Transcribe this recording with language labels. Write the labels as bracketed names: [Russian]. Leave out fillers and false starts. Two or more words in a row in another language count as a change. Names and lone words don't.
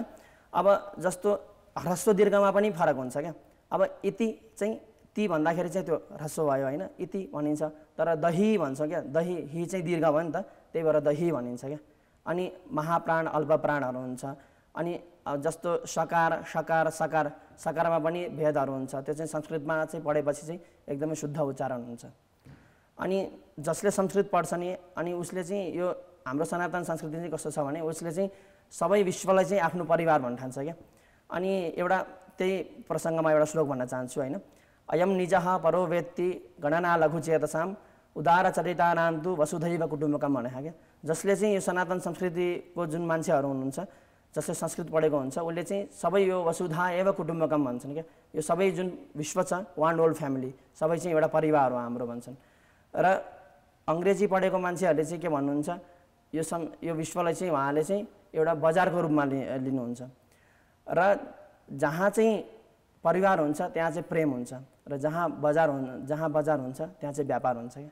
[Nepali] अब जस्तो ह्रस्व दीर्घमा पनि फरक हुन्छ क्या। अब इति चाहिँ ती भन्दाखेरि चाहिँ त्यो ह्रस्व भयो होइन, इति भनिन्छ। तर दही भन्छ क्या, दही हि चाहिँ दीर्घ भयो नि त, त्यही भएर दही भनिन्छ क्या। अनि महाप्राण अल्पप्राणहरू हुन्छ। अनि जस्तो सकार सकार सकार, सकारमा पनि भेदहरू हुन्छ। त्यो चाहिँ संस्कृतमा चाहिँ पढेपछि चाहिँ एकदमै शुद्ध उच्चारण हुन्छ। अनि जसले संस्कृत पढ्छ नि अनि उसले चाहिँ यो हाम्रो सनातन संस्कृति चाहिँ कस्तो छ भने उसले चाहिँ सबै विश्वलाई चाहिँ आफ्नो परिवार भन्न ठान्छ क्या। अनि एउटा त्यही प्रसङ्गमा एउटा श्लोक भन्न चाहन्छु होइन। [Sanskrit] अयम निजः परो वेत्ति गणना लघुचेतसाम उदारचरितानान्तु वसुधैव कुटुम्बकम [Nepali] भने क्या। जसले चाहिँ यो सनातन संस्कृतिको जुन मान्छेहरू हुनुहुन्छ, जसले संस्कृत पढेको हुन्छ, उसले चाहिँ सबै यो [Sanskrit] वसुधा एव कुटुम्बकम [Nepali] भन्छन् क्या। यो सबै जुन विश्व छ, [English] one whole family, [Nepali] सबै चाहिँ एउटा परिवार हो हाम्रो भन्छन्। र अङ्ग्रेजी पढेको मान्छेहरूले चाहिँ के भन्नुहुन्छ, यो विश्वलाई चाहिँ उहाँले चाहिँ एउटा बजारको रूपमा लिनुहुन्छ। र जहाँ चाहिँ परिवार हुन्छ त्यहाँ चाहिँ प्रेम हुन्छ, र जहाँ बजार हुन्छ त्यहाँ चाहिँ व्यापार हुन्छ क्या।